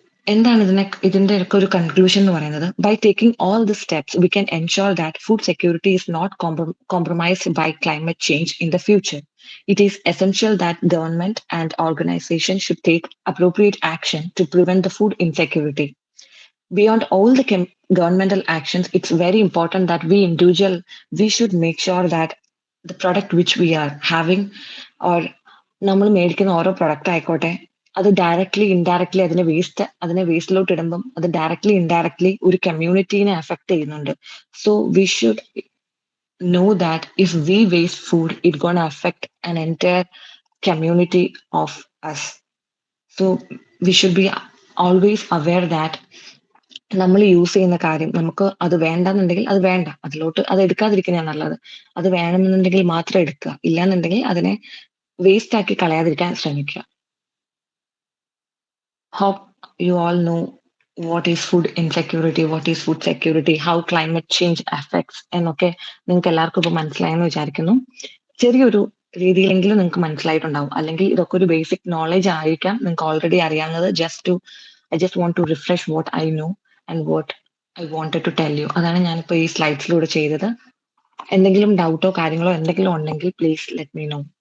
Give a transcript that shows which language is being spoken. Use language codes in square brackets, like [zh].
[ml] എന്താണ് ഇതിന്റെ ഒക്കെ ഒരു കൺക്ലൂഷൻ എന്ന് പറയുന്നത്? [en] By taking all the steps we can ensure that food security is not compromised by climate change in the future. It is essential that government and organisation should take appropriate action to prevent the food insecurity. Beyond all the governmental actions, it's very important that we should make sure that the product which we are having [ml] or നമ്മൾ മേടിക്കുന്ന ഓരോ product ആയിക്കോട്ടെ, അത് directly indirectly അതിനെ വേസ്റ്റിലോട്ട് ഇടുമ്പം അത് directly indirectly ഒരു കമ്മ്യൂണിറ്റീനെ affect ചെയ്യുന്നുണ്ട്. [en] So we should know that if we waste food, it's going to affect an entire community of us. So we should be always aware that [ml] നമ്മൾ use ചെയ്യുന്ന കാര്യം നമുക്ക് അത് വേണ്ടെന്നുണ്ടെങ്കിൽ അത് വേണ്ട, അത് എടുക്കാതിരിക്കുന്നതാണ് നല്ലത്. അത് വേണമെന്നുണ്ടെങ്കിൽ മാത്രം എടുക്കുക, ഇല്ലാന്നുണ്ടെങ്കിൽ അതിനെ വേസ്റ്റ് ആക്കി കളയാതിരിക്കാൻ ശ്രമിക്കുക. [en] Hope you all know what is food insecurity, what is food security, how climate change affects [ml] എന്നൊക്കെ നിങ്ങൾക്ക് എല്ലാവർക്കും ഇപ്പോൾ മനസ്സിലായെന്ന് വിചാരിക്കുന്നു. ചെറിയൊരു രീതിയിലെങ്കിലും നിങ്ങൾക്ക് മനസ്സിലായിട്ടുണ്ടാവും, അല്ലെങ്കിൽ ഇതൊക്കെ ഒരു ബേസിക് നോളജ് ആയിരിക്കാം നിങ്ങൾക്ക് ഓൾറെഡി അറിയാവുന്നത്. [en] I just want to refresh what I know and what I wanted to tell you. [ml] അതാണ് ഞാനിപ്പോൾ ഈ സ്ലൈഡ്സിലൂടെ ചെയ്തത്. എന്തെങ്കിലും ഡൗട്ടോ കാര്യങ്ങളോ എന്തെങ്കിലും ഉണ്ടെങ്കിൽ [en] Please let me know.